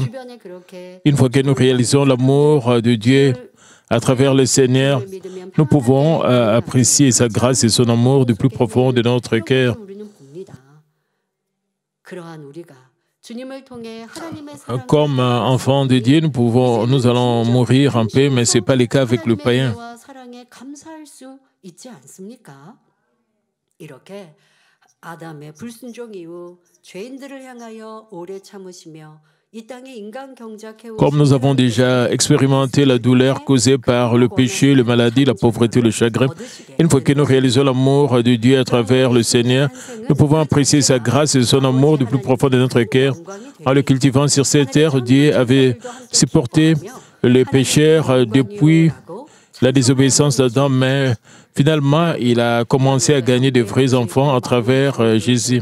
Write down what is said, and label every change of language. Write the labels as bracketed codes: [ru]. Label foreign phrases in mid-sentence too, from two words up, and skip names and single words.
[fr] Une fois que nous réalisons l'amour de Dieu à travers le Seigneur, nous pouvons apprécier sa grâce et son amour du plus profond de notre cœur. Comme enfants de Dieu, nous allons mourir en paix, mais ce n'est pas le cas avec le païen. [ko] 아담의 불순종 이후 죄인들을 향하여 오래 참으시며 이 땅에 인간 경작해 [fr] Comme nous avons déjà expérimenté la douleur causée par le péché, la maladie, la pauvreté, le chagrin, une fois que nous réalisons l'amour de Dieu à travers le Seigneur, nous pouvons apprécier sa grâce et son amour du plus profond de notre cœur. En le cultivant sur cette terre, Dieu avait supporté les pécheurs depuis la désobéissance d'Adam, mais finalement, il a commencé à gagner de vrais enfants à travers Jésus.